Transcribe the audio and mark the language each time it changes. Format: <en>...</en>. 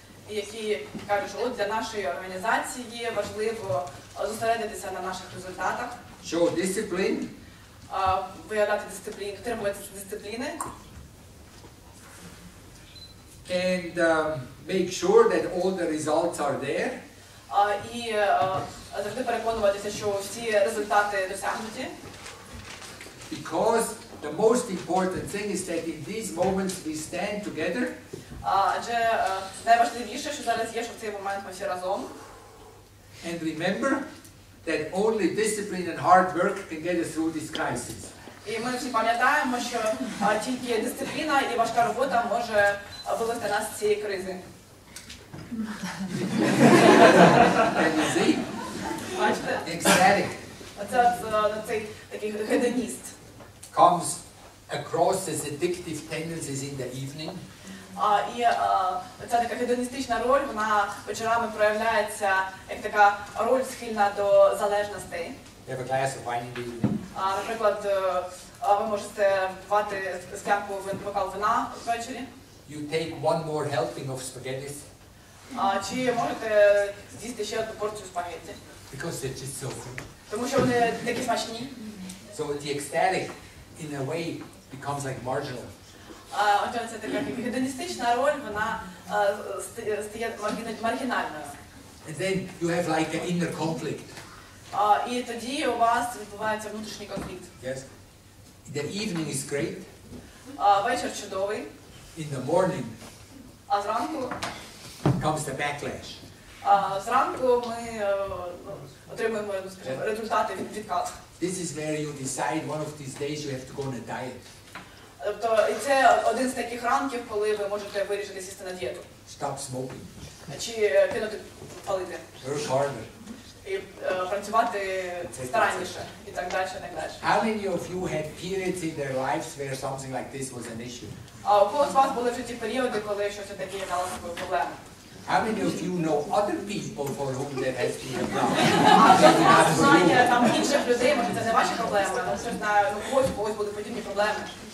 <uk>Які кажуть, що от для нашої організації важливо зосередитися на наших результатах.</uk> <en>Show discipline.</en> <uk>Виявляти дисципліну, дотримуватися дисципліни.</uk> <en>And make sure that all the results are there.</en> <uk>І завжди переконуватися, що всі результати досягнуті.</uk> <en>Because the most important thing is that in these moments we stand together.</en> <uk>Адже найважливіше, що зараз є, що в цей момент ми всі разом.</uk> <en>And remember that only discipline and hard work can get us through this crisis.</en> <uk>І ми всі пам'ятаємо, що тільки дисципліна і важка робота може вивести нас з цієї кризи.</uk> <en>And you see?</en> <uk>Бачите?</uk> <en>Ecstatic</en> <uk>Оце цей такий гедоніст.</uk> <en>comes across as addictive tendencies in the evening.</en> <uk>І ця така гедоністична роль, вона вечорами проявляється як така роль схильна до залежностей.</uk> <en>You have a glass of wine in the evening.</en> <uk>Наприклад, ви можете випивати склянку бокал вина ввечері.</uk> <en>You take one more helping of spaghetti</en> <uk>Чи можете з'їсти ще одну порцію спагетті?</uk> <en>because they're just so good.</en> <uk>Тому що вони такі смачні.</uk> <en>So the ecstatic, in a way, becomes like marginal.</en> <uk>Отже, це така гедоністична роль, вона стає маргінальною.</uk> <en>And then you have like an inner conflict.</en> <uk>І тоді у вас відбувається внутрішній конфлікт.</uk> <en>Yes. The evening is great.</en> <uk>Вечір чудовий.</uk> <en>In the morning</en> <uk>А зранку?</uk> <en>comes the backlash.</en> <uk>Зранку ми отримуємо, скажімо, результати від відкату.</uk> <en>This is where you decide one of these days you have to go on a diet.</en> <uk>Тобто, і це один з таких ранків, коли ви можете вирішити сісти на дієту.</uk> <en>Stop smoking.</en> <uk>Чи кинути палити.</uk> <en>Work harder.</en> <uk>І працювати старанніше. І так далі, і так далі.</uk> <en>How many of you had periods in their lives where something like this was an issue?</en> <uk>А у кого з вас були в житті періоди, коли щось таке стало такою проблемою?</uk> <en>How many of you know other people for whom that has been a problem?</en> <uk>А хтось з вас знає там інших людей, може це не ваші проблеми, але хтось знає, когось були подібні проблеми.</uk>